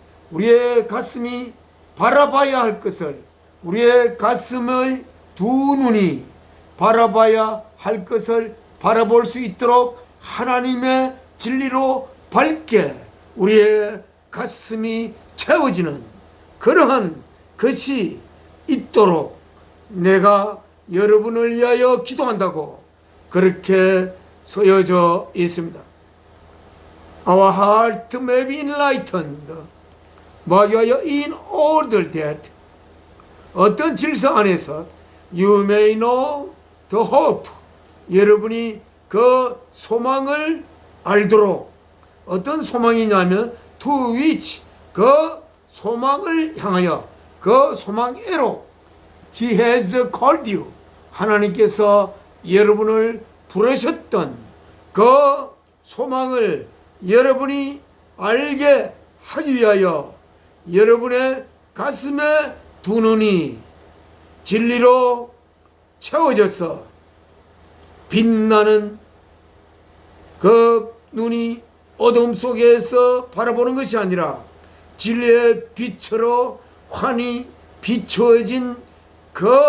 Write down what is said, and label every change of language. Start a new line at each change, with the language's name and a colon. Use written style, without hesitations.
Korean: 우리의 가슴이 바라봐야 할 것을, 우리의 가슴의 두 눈이 바라봐야 할 것을 바라볼 수 있도록 하나님의 진리로 밝게 우리의 가슴이 채워지는 그러한 것이 있도록 내가 여러분을 위하여 기도한다고 그렇게 쓰여져 있습니다.
English: Our heart may be enlightened.
Korean: 뭐하기 위하여?
English: In order that
Korean: 어떤 질서 안에서
English: you may know the hope.
Korean: 여러분이 그 소망을 알도록. 어떤 소망이냐면
English: to which
Korean: 그 소망을 향하여, 그 소망애로
English: He has called you.
Korean: 하나님께서 여러분을 부르셨던 그 소망을 여러분이 알게 하기 위하여 여러분의 가슴에 두 눈이 진리로 채워져서 빛나는 그 눈이 어둠 속에서 바라보는 것이 아니라 진리의 빛으로 환히 비추어진 그